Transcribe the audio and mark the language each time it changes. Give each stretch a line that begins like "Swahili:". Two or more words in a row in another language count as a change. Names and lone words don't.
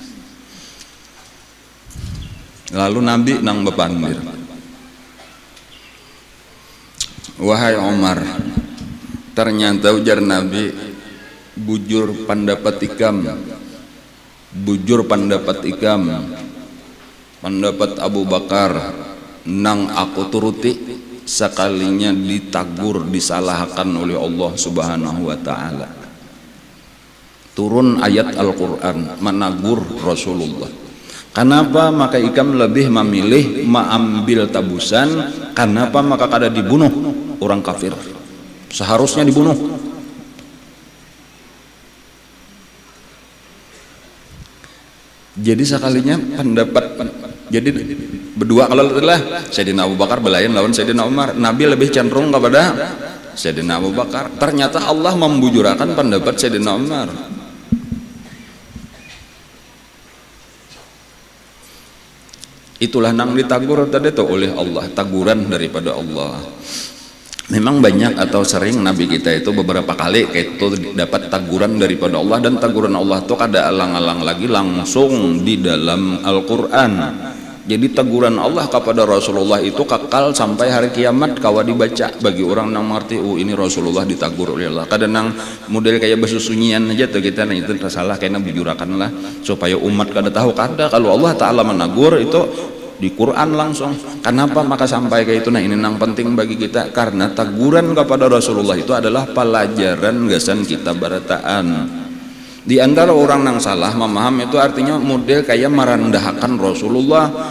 Banjar: Lalu Nabi nang bepandir, wahai Umar, ternyata ujar Nabi bujur pendapat ikam pendapat Abu Bakar nang aku turuti sekalinya ditagur disalahkan oleh Allah
Arabic: Subhanahu wa taala.
Banjar: Turun ayat Al-Qur'an menagur Rasulullah. Kenapa maka ikam lebih memilih mengambil tabusan? Kenapa maka kada dibunuh orang kafir?
Indonesian: Seharusnya dibunuh.
Banjar: Jadi sekalinya pendapat jadi berdua kalau adalah Sayyidina Abu Bakar belayan lawan Sayyidina Umar.
Indonesian: Nabi lebih cenderung kepada Sayyidina Abu Bakar.
Banjar: Ternyata Allah membujurakan pendapat Sayyidina Umar. Itulah nang ditagur tadi tuh oleh Allah, taguran daripada Allah. Memang banyak atau sering Nabi kita itu beberapa kali itu dapat taguran daripada Allah, dan taguran Allah itu kada alang-alang lagi langsung di dalam Al-Quran. Jadi teguran Allah kepada Rasulullah itu kekal sampai hari kiamat kawa dibaca bagi orang yang mengerti. Ini Rasulullah ditagur oleh Allah. Kadang nang model kayak bersusunyian aja tuh kita nah itu salah kayaknya bujurakan lah supaya umat kada tahu. Kada kalau Allah Ta'ala menagur itu di Quran langsung. Kenapa maka sampai kayak itu? Nah ini yang penting bagi kita karena teguran kepada Rasulullah itu adalah pelajaran gasan kita barataan. Di antara orang yang salah memaham itu artinya model kayak merendahkan Rasulullah.